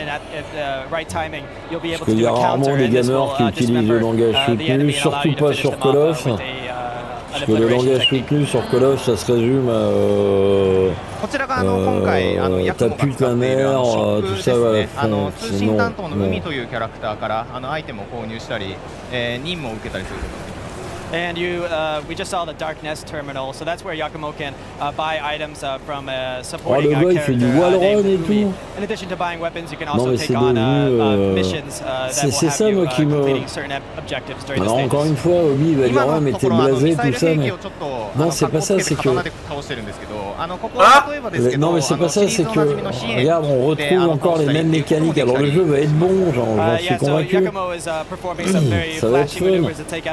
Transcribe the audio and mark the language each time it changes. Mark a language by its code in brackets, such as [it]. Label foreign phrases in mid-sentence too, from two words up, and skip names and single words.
[fr] parce qu'il y a rarement des gamers qui utilisent le langage soutenu, surtout pas sur Call of, parce que le langage soutenu sur Call of ça se résume à ta pute la mère, tout ça va à fond, [ja] 通信担当の海というキャラクターからアイテムを購入したり、任務を受けたりすること。 [en] And we just saw the Dark Nest terminal, so that's where Yakumo can buy items from supporting character. In addition to buying weapons, you can also take on missions that will have you completing certain objectives during the stages. [fr] Encore une fois, Obi va dire ouais mais t'es blasé tout ça, mais non c'est pas ça, c'est que non mais c'est pas ça, c'est que regarde on retrouve encore les mêmes mécaniques. Alors le jeu va être bon, j'en suis convaincu. Ça va être fun.